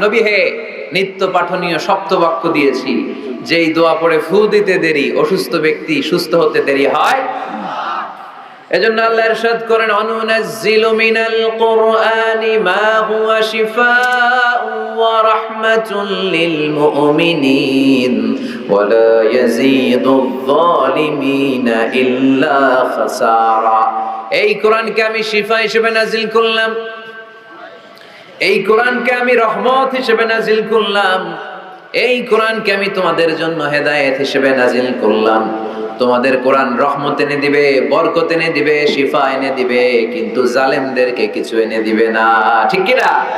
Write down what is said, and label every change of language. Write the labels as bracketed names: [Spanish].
[Bangla] নবী হে, নিত্য পাঠনীয় সপ্তবাক্য দিয়েছি, যেই দোয়া পড়ে ফু দিতে দেরি, অসুস্থ ব্যক্তি সুস্থ হতে দেরি হয়। এজন্য আল্লাহ ইরশাদ করেন, [Arabic] অনুনাজ্জিলু মিনাল কুরআনি মা হুয়া শিফাউ ওয়া রাহমাতুল লিল মুমিনিন ولا يزيد الظالمين إلا خسارا। [Bangla] এই কোরআনকে আমি শিফা হিসেবে নাজিল করলাম, এই কোরআনকে আমি রহমত হিসেবে নাজিল করলাম, এই কোরআনকে আমি তোমাদের জন্য হেদায়েত হিসেবে নাজিল করলাম। তোমাদের কোরআন রহমত এনে দিবে, বরকত এনে দিবে, শিফা এনে দিবে, কিন্তু জালেমদেরকে কিছু এনে দিবে না। ঠিক কি না?